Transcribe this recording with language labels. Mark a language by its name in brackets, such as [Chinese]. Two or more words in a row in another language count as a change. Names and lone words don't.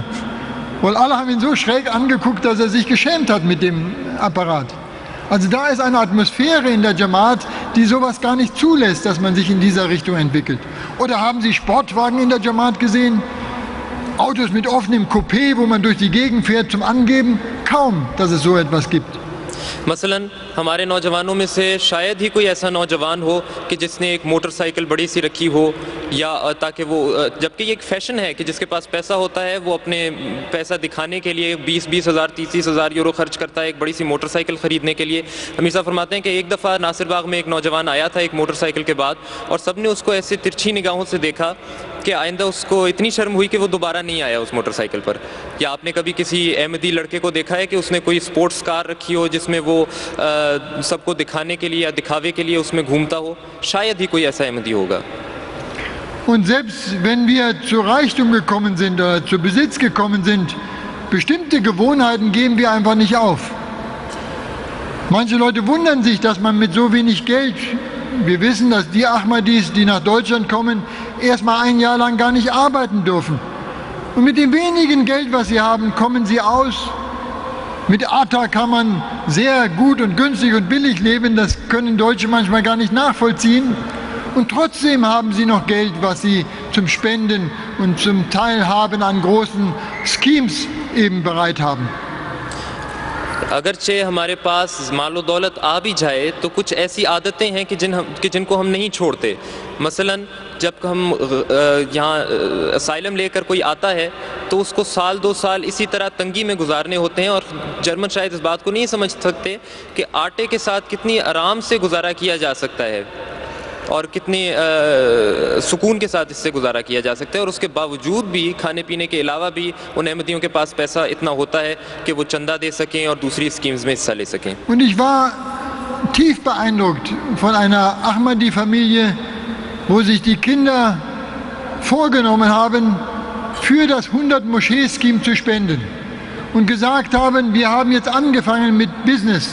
[German] Weil alle haben ihn so schräg angeguckt, dass er sich geschämt hat mit dem Apparat. Also da ist eine Atmosphäre in der Jamaat, die sowas gar nicht zulässt, dass man sich in dieser Richtung entwickelt. Oder haben Sie Sportwagen in der Jamaat gesehen? Autos mit offenem Coupé, wo man durch die Gegend fährt zum Angeben? Kaum, dass es so etwas gibt. [Urdu] مثلاً ہمارے نوجوانوں میں سے شاید ہی کوئی ایسا نوجوان ہو کہ جس نے ایک موٹرسائیکل بڑی سی رکھی ہو، یا تاکہ وہ، جبکہ یہ ایک فیشن ہے کہ جس کے پاس پیسہ ہوتا ہے وہ اپنے پیسہ دکھانے کے لیے 20-20 ہزار 30-30 ہزار یورو خرچ کرتا ہے ایک بڑی سی موٹرسائیکل خریدنے کے لیے. امیر صاحب فرماتے ہیں کہ ایک دفعہ ناصر باغ میں ایک نوجوان آیا تھا ایک موٹرسائیکل کے بعد، اور سب نے اس کو ایسے ترچھی نگاہوں سے دیکھا کہ آئندہ اس کو اتنی شرم ہوئی کہ وہ دوبارہ نہیں آیا اس موٹرسائیکل پر. یا آپ نے کبھی کسی احمدی لڑکے کو دیکھا ہے کہ اس نے کوئی [English] sports car [Urdu] رکھی ہو جس میں وہ سب کو دکھانے کے لیے یا دکھاوے کے لیے اس میں گھومتا ہو? شاید ہی کوئی ایسا احمدی ہوگا. [German] Und selbst wenn wir zu Reichtum gekommen sind oder zu Besitz gekommen sind, bestimmte Gewohnheiten geben wir einfach nicht auf. Manche Leute wundern sich, dass man mit so wenig Geld, wir wissen, dass die Ahmadis, die nach Deutschland kommen, erstmal ein Jahr lang gar nicht arbeiten dürfen. Und mit dem wenigen Geld, was sie haben, kommen sie aus. Mit ATA kann man sehr gut und günstig und billig leben, das können Deutsche manchmal gar nicht nachvollziehen. Und trotzdem haben sie noch Geld, was sie zum Spenden und zum Teilhaben an großen Schemes eben bereit haben. [Urdu] اگرچہ ہمارے پاس مال و دولت آ بھی جائے تو کچھ ایسی عادتیں ہیں کہ جن کو ہم نہیں چھوڑتے. مثلاً جب ہم یہاں اسائلم لے کر کوئی آتا ہے تو اس کو سال 2 سال اسی طرح تنگی میں گزارنے ہوتے ہیں، اور جرمن شاید اس بات کو نہیں سمجھ سکتے کہ آٹے کے ساتھ کتنی آرام سے گزارا کیا جا سکتا ہے اور کتنی سکون کے ساتھ اس سے گزارا کیا جا سکتا ہے. اور اس کے باوجود بھی کھانے پینے کے علاوہ بھی ان احمدیوں کے پاس پیسہ اتنا ہوتا ہے کہ وہ چندہ دے سکیں اور دوسری اسکیمز میں حصہ لے سکیں. [German] Und ich war tief beeindruckt von einer Ahmadi-Familie, wo sich die Kinder vorgenommen haben, für das 100-Moschee-Scheme zu spenden und gesagt haben, wir haben jetzt angefangen mit Business.